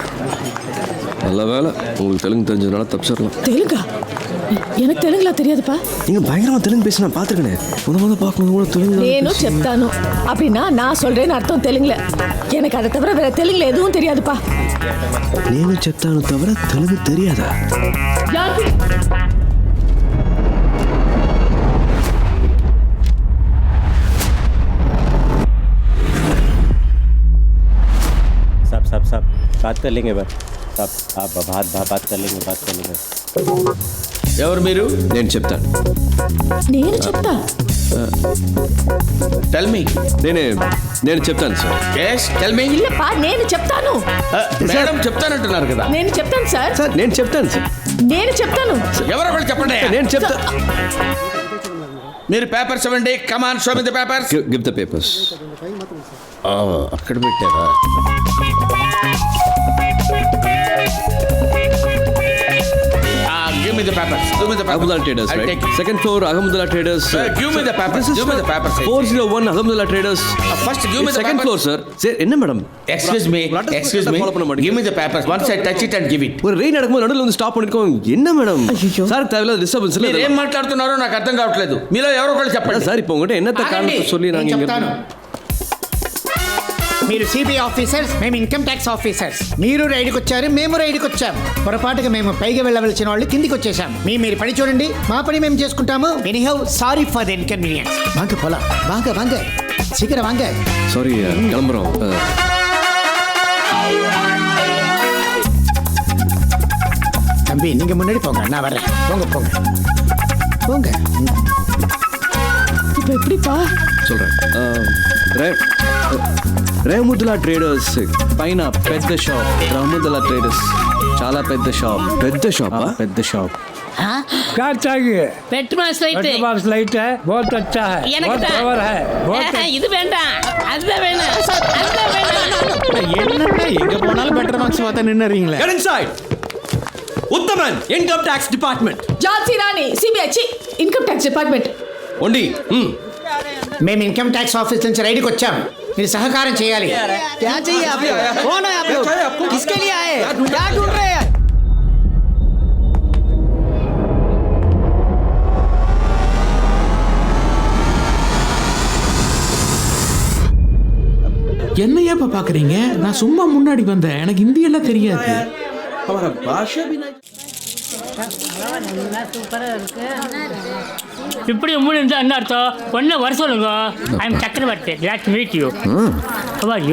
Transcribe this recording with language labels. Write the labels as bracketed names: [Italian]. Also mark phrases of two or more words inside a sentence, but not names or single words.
[Tamil] நல்ல வேலை உங்களுக்கு தெலுங்கு தெரிஞ்சதுனால தப்பிச்சிடலாம். தெலுங்கா? எனக்கு தெலுங்குல தெரியாதுப்பா. நீங்கள் பயங்கரமாக தெலுங்கு பேசி நான் பார்த்துருக்கேன். முதல்ல பார்க்கும்போது கூட தெலுங்கு. [Telugu] నేనూ చెప్తానో [Tamil] அப்படின்னா நான் சொல்றேன்னு அர்த்தம் தெலுங்குல. எனக்கு அதை தவிர வேற தெலுங்குல எதுவும் தெரியாதுப்பா. [Telugu] నేను చెప్తాను [Tamil] தவிர தெலுங்கு தெரியாதா? [Hindi] सब बात कर लेंगे बस. सब आप बात कर लेंगे. [Telugu] ఎవరు మీరు? నేను చెప్తాను. నేను చెప్తా. [English] tell me. [Telugu] నేను చెప్తాను సార్. [English] yes tell me. [Tamil] இல்லப்பா, [Telugu] నేను చెప్తాను. మేడం చెప్తానంటున్నారు కదా. నేను చెప్తాను సార్. సార్ నేను చెప్తాను సార్. నేను చెప్తాను. ఎవరో ఒకరు చెప్పండి. నేను చెప్తా. మీరు పేపర్స్ ఇవ్వండి. [English] come on show me the papers. give the papers. [Telugu] అక్కడ పెట్టారా? [English] Give me the papers. Give me the papers. Ahmedullah Traders, I'll right? take it. Second floor, Ahmedullah Traders. Give me the papers. Give me the papers. 401 Ahmedullah Traders. First, give me the second papers. floor, sir. Sir, [Tamil] என்ன மேடம்? [English] Excuse me. Give me the papers. Once I touch it and give it. [Tamil] ஒரு ரெயின் நடக்கும்போது நடுவில் வந்து ஸ்டாப் பண்ணிருக்கோம். என்ன மேடம்? சார் தேவையில்லாத டிஸ்டர்பன்ஸ் இல்ல. [Telugu] మీరు ఏం మాట్లాడుతున్నారో నాకు అర్థం కావట్లేదు. మీలో ఎవరో ఒకరు చెప్పండి. [Tamil] சார் இப்போ உங்ககிட்ட என்னத்த காரணம் சொல்லி நான் இங்க [Telugu] మీరు [English] CBI officers, [Telugu] మేము [English] income tax officers. [Telugu] మీరు రైడ్కి వచ్చారు, మేము రైడ్కి వచ్చాం. పొరపాటుగా మేము పైకి వెళ్ళవలసిన వాళ్ళు కిందికి వచ్చేసాం. మీరు పని చూడండి, మా పని మేము చేసుకుంటాము. [English] anyhow sorry for the inconvenience. [Tamil] வாங்க போலாம். வாங்க சீக்கிரம் வாங்க. சாரி கிளம்புறோம். தம்பி நீங்க முன்னாடி போங்க, நான் வரேன். போங்க. இப்போ எப்படிப்பா சொல்றேன். [Telugu] రేముద్దుల ట్రేడర్స్ పైన పెద్ద షాప్. రేముద్దుల ట్రేడర్స్ చాలా పెద్ద షాప్. పెద్ద షాప్. [Hindi] क्या चाहिए? [Tamil] பெட்மாஸ் லைட் [Hindi] बहुत अच्छा है. [Tamil] எனக்கு தான். இது வேண்டாம், அதுதான் வேணும். என்னடா எங்க போனாலும் [English] better marks [Tamil] பார்த்தா நின்னறீங்களே. [English] Get inside. Uttaman, Income Tax Department. ஜான்சி ராணி, சிபிஐ income tax department. [Telugu] ఉండి. మేము [English] income tax office [Telugu] నుంచి రైడ్కి వచ్చాం. మీరు సహకారం చేయాలి. [Hindi] क्या चाहिए आप लोग? कौन है आप लोग? किसके लिए आए? क्या ढूंढ रहे हैं? [Tamil] என்ன ஏப்பா பாக்குறீங்க? நான் சும்மா முன்னாடி வந்தேன். எனக்கு ஹிந்தி எல்லாம் தெரியாது. [Hindi] हमारा भाषा भी नहीं. [Tamil] இப்படி முடிஞ்சா என்ன அர்த்தம்? ஒன்னு வர சொல்லுங்க. [English] I am [Tamil] சக்கரவர்த்தி. [English] glad to meet you. How are you?